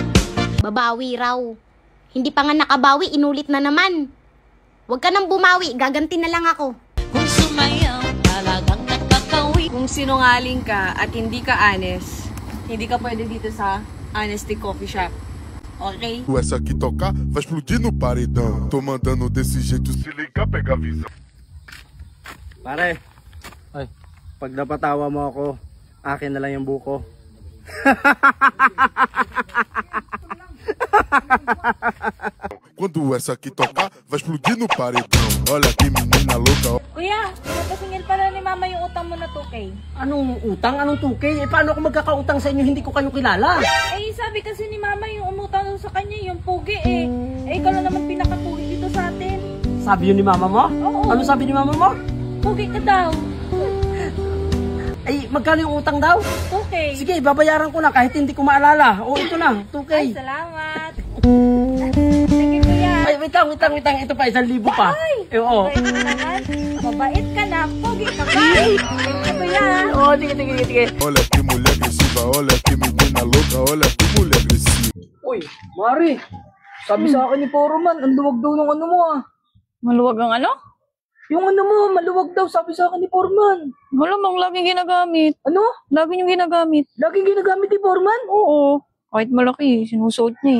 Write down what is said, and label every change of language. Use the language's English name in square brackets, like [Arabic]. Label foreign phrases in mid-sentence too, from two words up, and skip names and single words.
[Filipino] Babawi raw. Hindi pa nga nakabawi, inulit na naman. Huwag ka nang bumawi, gaganti na lang ako. Kung sumayaw, talagang nakakawi. Kung sinungaling ka at hindi ka honest, hindi ka pwede dito sa Honesty Coffee Shop. Ok? [Portuguese] Essa aqui tocar vai explodir no paredão. Tô mandando desse jeito, se liga, pega a visão. [Filipino] Pare, ay, pag napatawa mo ako, akin na lang yung buko. [Portuguese] Quando essa aqui tocar, vai explodir no paredão. Olha que menina louca. [Filipino] Kuya, pinapasingil pala ni Mama yung utang mo na 2K. Anong utang? Anong 2K? Eh, paano ako magkakautang sa inyo? Hindi ko kayo kilala. Eh, sabi kasi ni Mama yung umutang daw sa kanya, yung pugi eh. Eh, ikaw lang naman pinakapugi dito sa atin. Sabi yun ni mama mo? Oo. Ano sabi ni mama mo? Pugi ka daw. Ay, magkano yung utang daw? 2K. Sige, babayaran ko na kahit hindi ko maalala. O, ito na, 2K. Ay, salamat. Sige, kuya. Ay, wait lang. Ito pa, 1,000 pa. Ay! Eh, oo. Mabait mo naman. Mabait ka na. Pugi ka ba? Sige, kuya. Oo, sige. [Portuguese] Olha que mulher agressiva, olha que menina louca, olha que mulher agressiva. [Filipino] Uy, Mari, sabi sa akin ni Poroman, ang luwag daw ng ano mo ah. Maluwag ang ano? Yung ano mo, maluwag daw, sabi sa akin ni Foreman. Malamang laging ginagamit. Ano? Lagi yung ginagamit. Laging ginagamit ni Foreman? Oo. Kahit malaki, sinusuot niya eh.